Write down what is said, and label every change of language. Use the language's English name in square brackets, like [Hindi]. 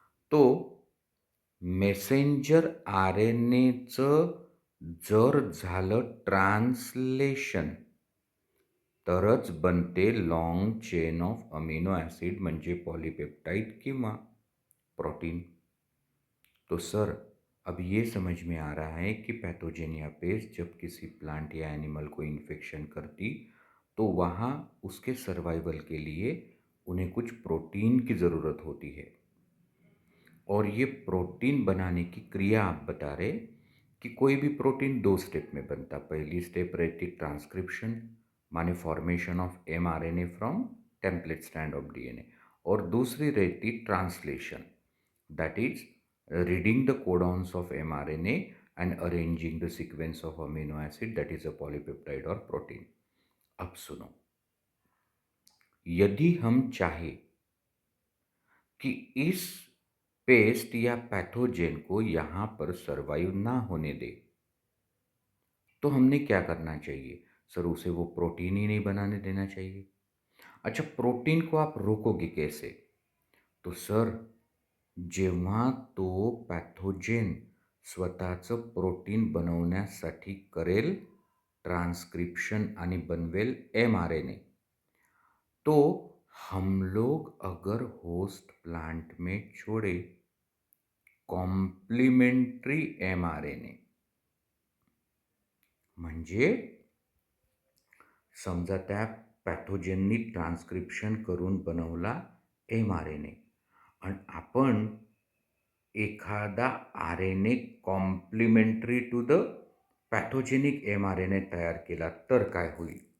[Marathi] तो मेसेंजर RNAचं जर झालं ट्रान्सलेशन, तरच बनते long chain of amino acid, म्हणजे पॉलीपेप्टाइड किंवा प्रोटीन. [Hindi] तो सर, अब ये समझ में आ रहा है कि पैथोजेन या पेस्ट जब किसी प्लांट या एनिमल को इन्फेक्शन करती, तो वहाँ उसके सर्वाइवल के लिए उन्हें कुछ प्रोटीन की ज़रूरत होती है. और ये प्रोटीन बनाने की क्रिया आप बता रहे कि कोई भी प्रोटीन 2 स्टेप में बनता. पहली स्टेप रहती ट्रांसक्रिप्शन, माने formation of mRNA from template strand of DNA, और दूसरी रहती translation, [English] that is reading the codons of mRNA and arranging the sequence of amino acid, that is a polypeptide [Hindi] और protein. अब सुनो, यदि हम चाहे कि इस पेस्ट या पैथोजेन को यहाँ पर सर्वाइव ना होने दे, तो हमने क्या करना चाहिए? सर, उसे वो प्रोटीन ही नहीं बनाने देना चाहिए. अच्छा, प्रोटीन को आप रोकोगे कैसे? [Marathi] तो सर, जेव्हा तो पॅथोजेन स्वतःचं प्रोटीन बनवण्यासाठी करेल ट्रांसक्रिप्शन आणि बनवेल mRNA. [Hindi] तो हम लोग अगर होस्ट प्लांट में छोड़े कॉम्प्लिमेंटरी mRNA, [Marathi] म्हणजे समजा त्या पॅथोजेननी ट्रान्सक्रिप्शन करून बनवला mRNA आणि आपण एखादा RNA complementary to the pathogenic mRNA तैयार केला तर काय होईल?